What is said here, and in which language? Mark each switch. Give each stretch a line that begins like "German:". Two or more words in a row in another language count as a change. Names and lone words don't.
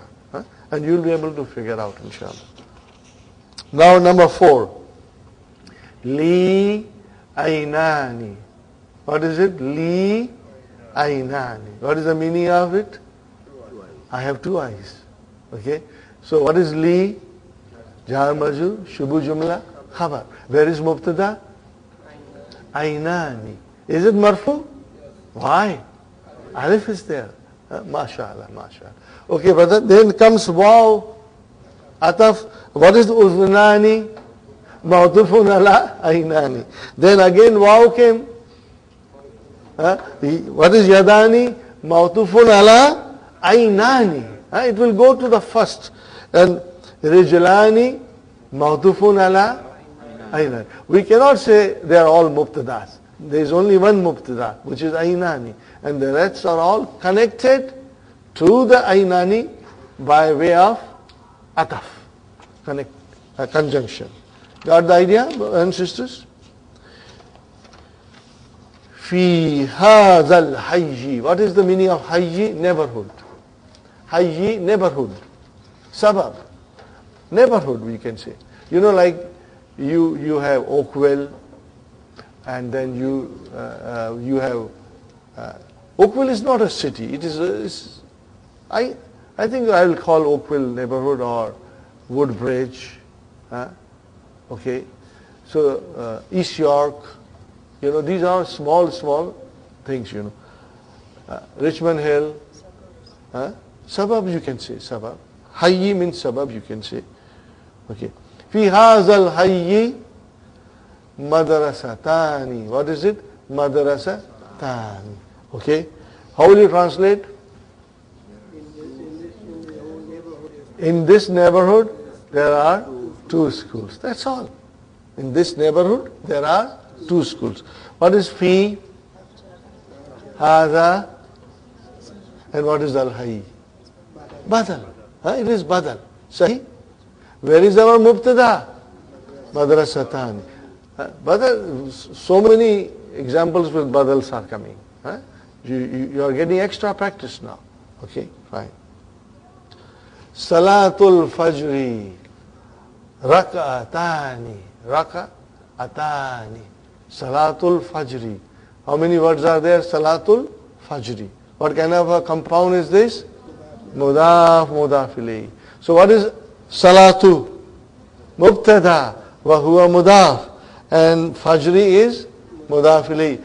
English: And you will be able to figure out, inshallah. Now number 4.
Arabic: Li aynani.
English: What is it?
Arabic: Li aynani.
English: What is the meaning of it? I have 2 eyes. Okay? So what is li?
Arabic: Jar majrur, shubu jumla, khabar.
English: Where is mubtada? Aynani. Is it marfu? Why? Alif is there.
Arabic: MashaAllah, MashaAllah.
English: Okay, brother. Then comes waw, ataf. What is
Arabic: uznani? Ma'tufun ala aynani.
English: Then again waw came. What is yadani?
Arabic: Ma'tufun ala aynani.
English: It will go to the first.
Arabic: And rijlani ma'tufun ala aynani.
English: We cannot say they are all mubtadas. There is only one mubtada, which is aynani. And the rest are all connected to the aynani by way of ataf. Conjunction. Got the idea, brothers and sisters?
Arabic: Fi hadhal hayyi.
English: What is the meaning of hayyi? Neighborhood. Hayyi, neighborhood. Sabab. Neighborhood, we can say. You know, like you have Oakville, and then you have Oakville is not a city. It is I think I will call Oakville neighborhood or Woodbridge. Okay, so East York. You know, these are small things. You know, Richmond Hill. Suburb, you can say suburb. Hayyi means suburb, you can say. Okay.
Arabic: Fi hazal hayyi madrasatani.
English: What is it? Madrasatani. Okay. How will you translate? In this neighborhood, there are 2 schools. That's all. In this neighborhood, there are 2 schools. What is fi? Haza. And what is al-hayy? Badal. It is badal. Sahi? Where is our mubtada? Madrasatani. Badal, so many examples with badals are coming. You are getting extra practice now. Okay, fine.
Arabic: Salatul Fajri. Raka'atani. Raka'atani. Salatul Fajri.
English: How many words are there?
Arabic: Salatul Fajri.
English: What kind of a compound is this?
Arabic: Mudaf, mudaf ilayhi.
English: So what is salatu?
Arabic: Mubtada wa huwa mudaf.
English: And fajri is
Arabic: mudaf ilayhi.